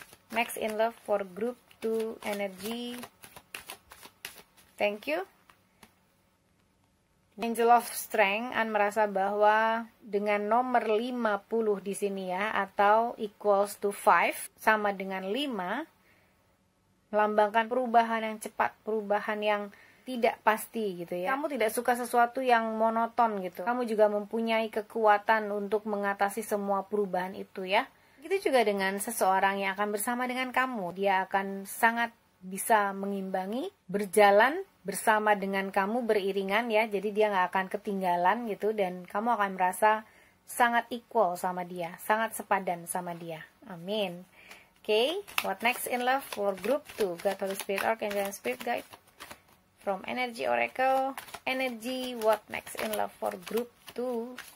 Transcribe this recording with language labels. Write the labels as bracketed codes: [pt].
[en] Next in love for group 2 energy. Thank you. [id] Angel of Strength merasa bahwa dengan nomor 50 di sini ya, atau [en] equals to 5, [id] sama dengan 5, melambangkan perubahan yang cepat, perubahan yang tidak pasti gitu ya. Kamu tidak suka sesuatu yang monoton gitu. Kamu juga mempunyai kekuatan untuk mengatasi semua perubahan itu ya. Begitu juga dengan seseorang yang akan bersama dengan kamu. Dia akan sangat bisa mengimbangi, berjalan bersama dengan kamu beriringan ya, jadi dia nggak akan ketinggalan gitu, dan kamu akan merasa sangat equal sama dia, sangat sepadan sama dia. Amin. [en] Okay, what next in love for group 2? God, Holy Spirit, Archangel, and Spirit Guide from Energy Oracle. Energy, what next in love for group 2?